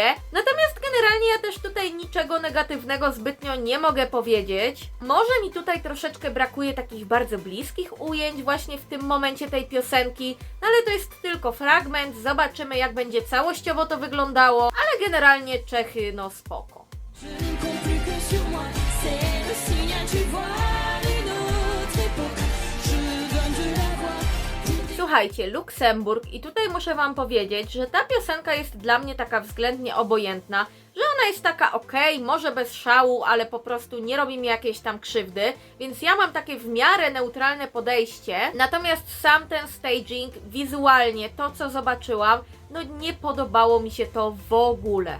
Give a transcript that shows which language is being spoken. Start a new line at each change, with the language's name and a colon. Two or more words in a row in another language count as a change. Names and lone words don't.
Polish: Natomiast generalnie ja też tutaj niczego negatywnego zbytnio nie mogę powiedzieć. Może mi tutaj troszeczkę brakuje takich bardzo bliskich ujęć właśnie w tym momencie tej piosenki, no ale to jest tylko fragment, zobaczymy jak będzie całościowo to wyglądało, ale generalnie Czechy no spoko.
French: Je ne compte plus que sur moi, c'est le signal, tu vois, d'une autre époque. Je donne de la voix.
Polish: Słuchajcie, Luksemburg i tutaj muszę wam powiedzieć, że ta piosenka jest dla mnie taka względnie obojętna, że ona jest taka okej, może bez szału, ale po prostu nie robi mi jakiejś tam krzywdy, więc ja mam takie w miarę neutralne podejście, natomiast sam ten staging, wizualnie, to co zobaczyłam, no nie podobało mi się to w ogóle.